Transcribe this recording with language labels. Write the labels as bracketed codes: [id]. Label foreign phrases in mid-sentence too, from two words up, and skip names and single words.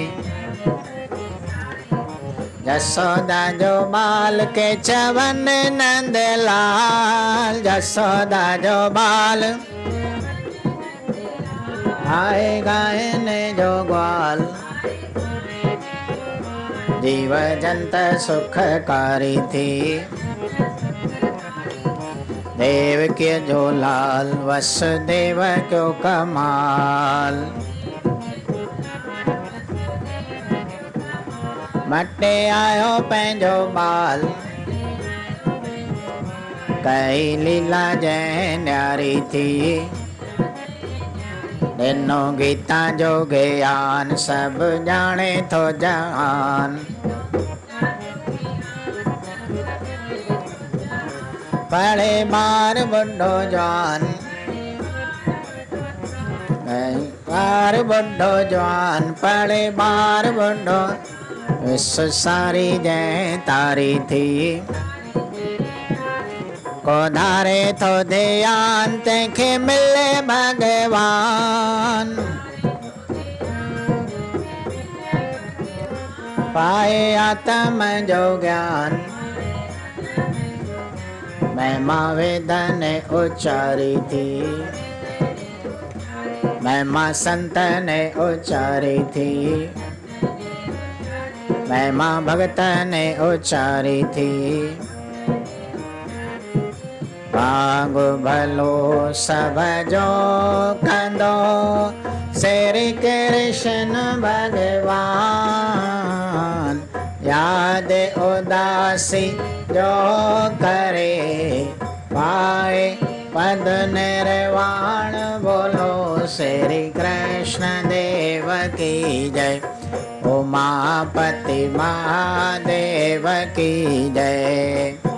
[sd] जसोदा जो बाल के चवन नंदलाल, जसोदा जो बाल आए गायन जो ग्वाल। जीव जंत सुखकारी थी। देव के जो लाल वसुदेव क्यों कमाल। मटे आयो पंहिंजो बाल, कई लीला जय न्यारी थी। ॾिनो गीता जो ज्ञान सब जाने थो जहान। पढ़े बार बुढ़ो जवान, बार बुढ़ो जवान पढ़े बार बुढ़ो। विश्व सारी जय तारी थी। को धारे थो ध्यान तंहिंखे मिले भगवान। पाए आत्म जो ज्ञान, महिमा वेदन उचारी थी। महिमा संत ने उचारी थी। महिमा भगत ने उचारी थी। भाग भलो सब जो कंदो, श्री कृष्ण भगवान। याद उदासी जो करे, पाए पद निर्वाण। [hi] बोलो श्री कृष्ण देव की जय, उमापति महादेव की जय।